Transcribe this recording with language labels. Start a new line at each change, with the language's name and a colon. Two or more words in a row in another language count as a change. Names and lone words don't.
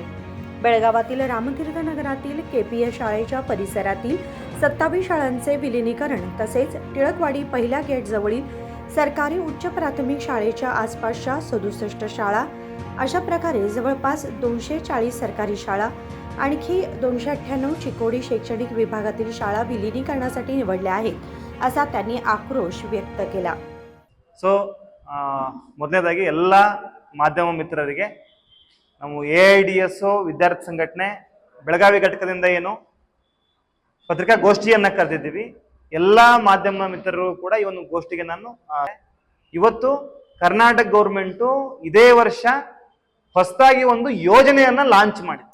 Marathi: बेळगावातील रामतीर्थ नगरातील KPS शाळेच्या परिसरातील 27 शाळांचे विलीनीकरण तसेच टिळकवाडी पहिल्या गेट जवळील सरकारी उच्च प्राथमिक शाळेच्या आसपासच्या 67 शाळा अशा प्रकारे जवळपास 240 सरकारी शाळा आणखी 298 चिकोडी शैक्षणिक विभागातील शाळा विलीनीकरणासाठी निवडल्या आहेत असा त्यांनी आक्रोश व्यक्त केला।
Kannada: ಮೊದಲನೇದಾಗಿ ಎಲ್ಲ ಮಾಧ್ಯಮ ಮಿತ್ರರಿಗೆ ನಾವು AIDSO ವಿದ್ಯಾರ್ಥಿ ಸಂಘಟನೆ ಬೆಳಗಾವಿ ಘಟಕದಿಂದ ಏನು ಪತ್ರಿಕಾಗೋಷ್ಠಿಯನ್ನ ಕರೆದಿದ್ದೀವಿ। ಎಲ್ಲ ಮಾಧ್ಯಮ ಮಿತ್ರರು ಕೂಡ ಈ ಒಂದು ಗೋಷ್ಠಿಗೆ ನಾನು ಇವತ್ತು ಕರ್ನಾಟಕ ಗೌರ್ಮೆಂಟ್ ಇದೇ ವರ್ಷ ಹೊಸದಾಗಿ ಒಂದು ಯೋಜನೆಯನ್ನ ಲಾಂಚ್ ಮಾಡಿದೆ।